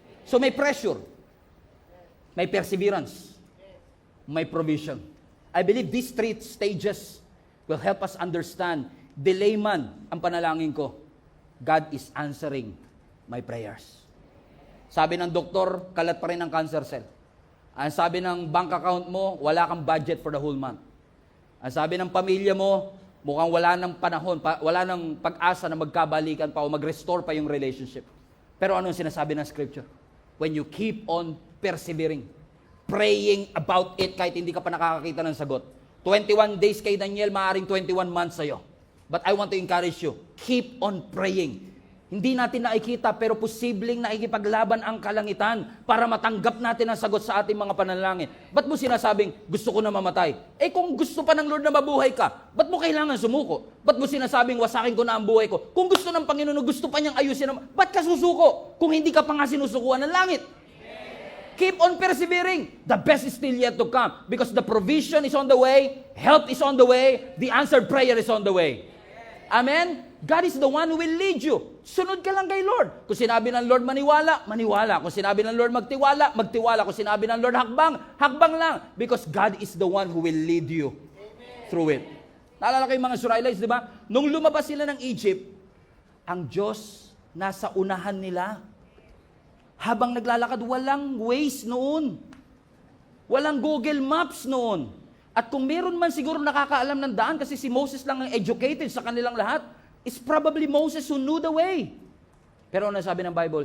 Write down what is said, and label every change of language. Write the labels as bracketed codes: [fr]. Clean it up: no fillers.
[tl] So may pressure, may perseverance, may provision. [en] I believe these 3 stages will help us understand, [tl] delay man ang panalangin ko, [en] God is answering my prayers. [tl] Sabi ng doktor, kalat pa rin ang cancer cell. Ang sabi ng bank account mo, wala kang budget [en] for the whole month. [tl] Ang sabi ng pamilya mo, mukhang wala ng panahon, wala ng pag-asa na magkabalikan pa o mag-restore pa yung relationship. Pero anong sinasabi ng scripture? [en] When you keep on persevering, praying about it [tl] kahit hindi ka pa nakakakita ng sagot. 21 days kay Daniel, maaaring 21 months sa'yo. [en] But I want to encourage you, keep on praying. [tl] Hindi natin nakikita pero posibleng nakikipaglaban ang kalangitan para matanggap natin ang sagot sa ating mga panalangin. Ba't mo sinasabing, gusto ko na mamatay? Eh kung gusto pa ng Lord na mabuhay ka, ba't mo kailangan sumuko? Ba't mo sinasabing, wasakin ko na ang buhay ko? Kung gusto ng Panginoon, gusto pa niyang ayusin, ba't ka susuko? Kung hindi ka pa nga sinusukuan ng langit. [en] Keep on persevering. The best is still yet to come because the provision is on the way, help is on the way, the answered prayer is on the way. Amen? God is the one who will lead you. [tl] Sunod ka lang kay Lord. Kung sinabi ng Lord maniwala, maniwala. Kung sinabi ng Lord magtiwala, magtiwala. Kung sinabi ng Lord hakbang, hakbang lang. [en] Because God is the one who will lead you through it. [tl] Naalala kayo mga Israelites, di ba? Nung lumabas sila ng Egypt, ang Diyos nasa unahan nila. Habang naglalakad, walang Waze noon. Walang Google Maps noon. At kung meron man siguro nakakaalam ng daan, kasi si Moses lang ang educated sa kanilang lahat, [en] it's probably Moses who knew the way. [tl] Pero ano sabi ng Bible?